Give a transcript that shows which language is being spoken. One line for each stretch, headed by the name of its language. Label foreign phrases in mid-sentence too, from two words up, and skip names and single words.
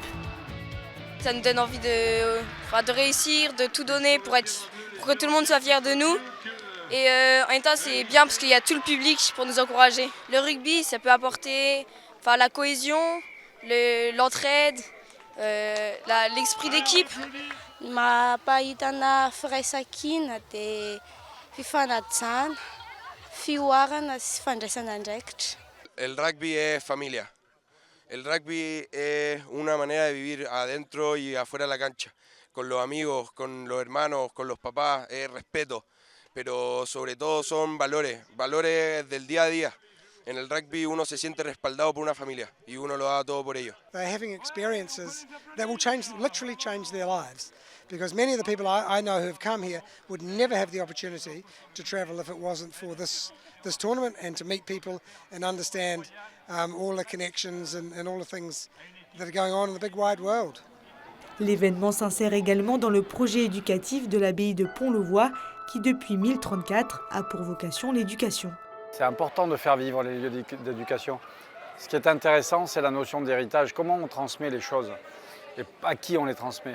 French: Ça nous donne envie de réussir, de tout donner pour que tout le monde soit fier de nous. Et en même temps, c'est bien parce qu'il y a tout le public pour nous encourager. Le rugby, ça peut apporter la cohésion, l'entraide, l'esprit d'équipe.
Malagasy: Mampahitana firaisan-kina dia fifanajana, fioarana sy fandraisana andraikitra.
Spanish: El rugby es familia. El rugby es una manera de vivir adentro y afuera de la cancha, con los amigos, con los hermanos, con los papás, es respeto, pero sobre todo son valores del día a día. En el rugby uno se siente respaldado por una familia y uno lo da todo por ello.
English: They're having experiences that will literally change their lives. Because many of the people I know who have come here would never have the opportunity to travel if it wasn't for this tournament and to meet people and understand all the connections and all the things that are going on in the big wide world.
French: L'événement s'insère également dans le projet éducatif de l'abbaye de Pont-le-Voix qui depuis 1034 a pour vocation l'éducation. C'est important de faire vivre les lieux d'éducation. Ce qui est intéressant, c'est la notion d'héritage. Comment on transmet les choses et à qui on les transmet.